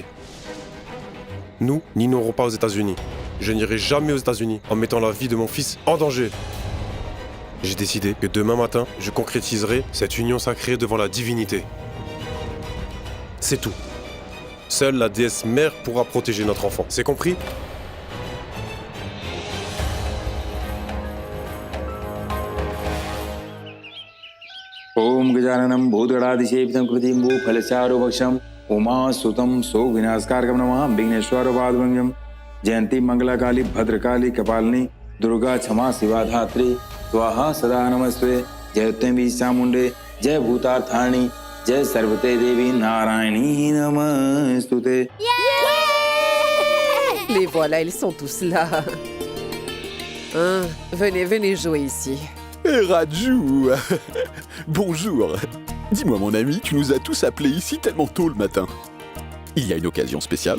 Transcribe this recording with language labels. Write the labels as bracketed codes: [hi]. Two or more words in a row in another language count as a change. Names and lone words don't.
[fr] Nous n'irons pas aux États-Unis. Je n'irai jamais aux États-Unis en mettant la vie de mon fils en danger. J'ai décidé que demain matin, je concrétiserai cette union sacrée devant la divinité. C'est tout. Seule la déesse mère pourra protéger notre enfant. C'est compris? [sa] ओम गजाननं भूतगणाधिसेवितं कृतिं फलचारुभक्षम् उमासुतं सौविनाशकारकं नमः विघ्नेश्वरपादभंजम् जयंती मंगलाकाली भद्रकाली कपालिनी दुर्गा क्षमा शिवा धात्री स्वाहा सदा नमस्ते जयत्वं चामुंडे जय भूतार्थारिणी जय सर्वते देवी नारायणी नमस्तुते। [fr] Les voilà, ils sont tous là. Hein, venez jouer ici. Raju Bonjour. Dis-moi mon ami, tu nous as tous appelés ici tellement tôt le matin. Il y a une occasion spéciale?